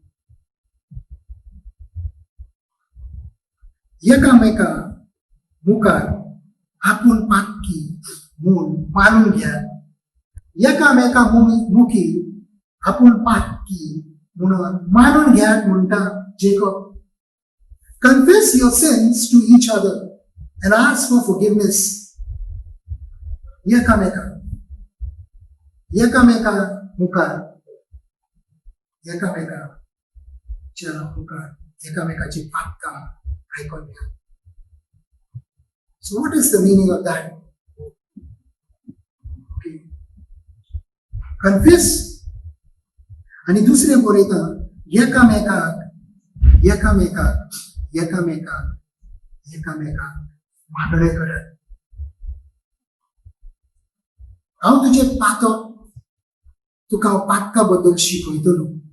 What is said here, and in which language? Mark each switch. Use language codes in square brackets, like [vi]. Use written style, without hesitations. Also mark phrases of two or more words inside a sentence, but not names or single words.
[kok] एकामेका मुखार आपूण पातकी म्हूण मानून घेयात. एकामेका मुखी आपूण पातकी म्हणून मानून घेयात म्हणटा जेकब. [en] Confess your sins to each other and ask for forgiveness. [kok] एकामेका मुखार एकामेकाची पातकां आयकून घेयात. [en] So what is the meaning of that? Okay. Confess. [kok] आणि दुसरे बरयता एकामेकाक मागणे करात. हांव तुजे पातक तुका हांव पातका बद्दल शिकयतलो.